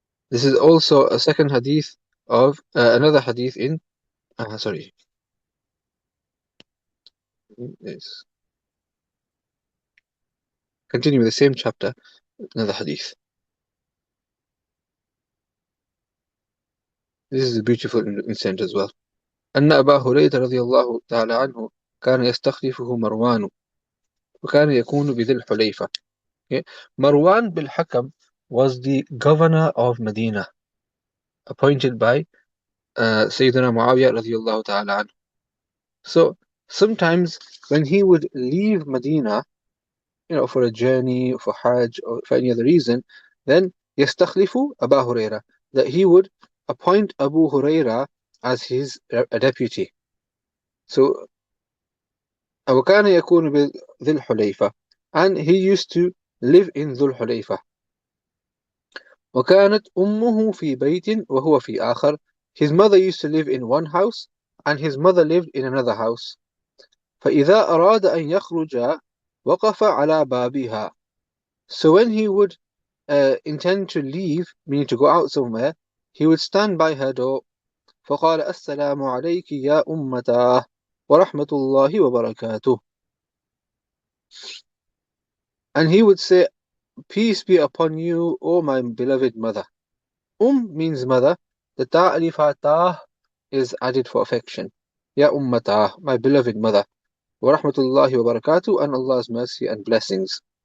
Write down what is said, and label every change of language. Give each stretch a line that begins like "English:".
English: This is also a second hadith of another hadith in sorry. Yes. Continue with the same chapter, another hadith. This is a beautiful incident as well.
Arabic: أن أبا هريرة رضي الله تعالى عنه كان يستخلفه مروان وكان يكون بذي الحليفة.
English: Okay. Marwan bil Hakam was the governor of Medina, appointed by Sayyidina Muawiyah
Arabic: radiallahu ta'ala anhu.
English: So sometimes when he would leave Medina, for a journey, for Hajj, or for any other reason, then yastakhlifu Abu Huraira, that he would appoint Abu Huraira as his a deputy. So
Arabic: وكان يكون بذي الحليفة,
English: and he used to live in ذو الحليفة.
Arabic: وكانت أمه في بيت وهو في آخر.
English: His mother used to live in one house and his mother lived in another house.
Arabic: فإذا أراد أن يخرج وقف على بابها.
English: So when he would intend to leave, meaning to go out somewhere, he would stand by her door.
Arabic: فقال السلام عليك يا أمتاه ورحمة الله وبركاته.
English: And he would say, peace be upon you, O my beloved mother. Means mother. The ta alif ha ta is added for affection. Ya ummatah, my beloved mother.
Arabic: Wa rahmatullahi wa barakatuh,
English: and Allah's mercy and blessings.